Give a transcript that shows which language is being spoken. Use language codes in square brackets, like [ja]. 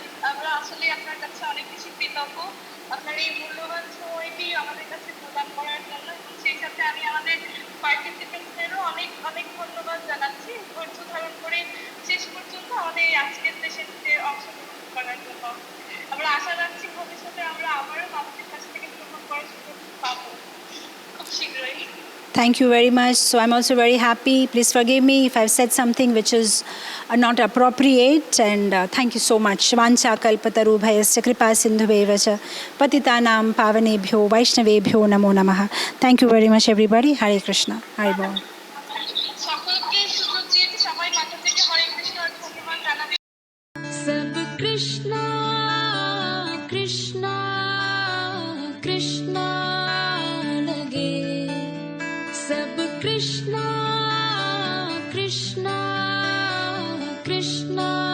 [bn] আমরা আসলে আপনার কাছে অনেক বেশি কৃতজ্ঞ আপনার এই মূল্যবান সময়টি আমাদের কাছে প্রদান করার জন্য, এবং সেই সাথে আমি আমাদের পার্টিসিপেন্টসদেরও অনেক অনেক ধন্যবাদ জানাচ্ছি ধৈর্য ধারণ করে শেষ পর্যন্ত আমাদের এই আজকের সেশনটিতে অংশগ্রহণ করার জন্য। আমরা আশা রাখছি ভবিষ্যতে আমরা আবারও আপনাদের কাছ থেকে শ্রবণ করার সুযোগ পাবো খুব শীঘ্রই। [en] Thank you very much. So I'm also very happy. Please forgive me if I've said something which is not appropriate. And thank you so much. [sa] Vancha kalpatarubhayasya kripa sindhuveva cha patitanam pavanebhyo vaishnavebhyo namo namaha. [en] Thank you very much everybody. [sa] Hare Krishna. Hare Bol. [bn] সকলকে সুযোগ সবাই মাথা থেকে হরে কৃষ্ণ আর ধন্যবাদ জানাবে। [hi] सब कृष्णा कृष्णा कृष्णा लगे, सब कृष्णा कृष्णा कृष्णा